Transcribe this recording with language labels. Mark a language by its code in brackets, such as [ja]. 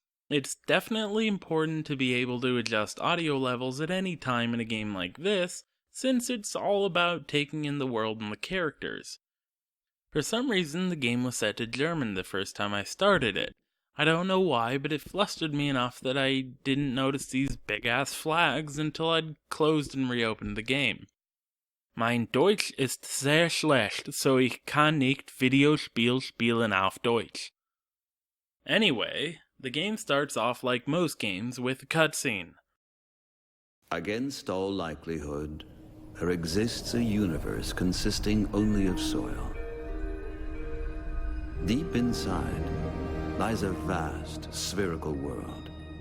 [en] It's definitely important to be able to adjust audio levels at any time in a game like this, since it's all about taking in the world and the characters. For some reason, the game was set to German the first time I started it. I don't know why, but it flustered me enough that I didn't notice these big-ass flags until I'd closed and reopened the game. [de] Mein Deutsch ist sehr schlecht, so ich kann nicht Videospiel spielen auf Deutsch. [en] Anyway, the game starts off like most games with a cutscene. Against all likelihood, there exists a universe consisting only of soil. Deep inside lies a vast, spherical world.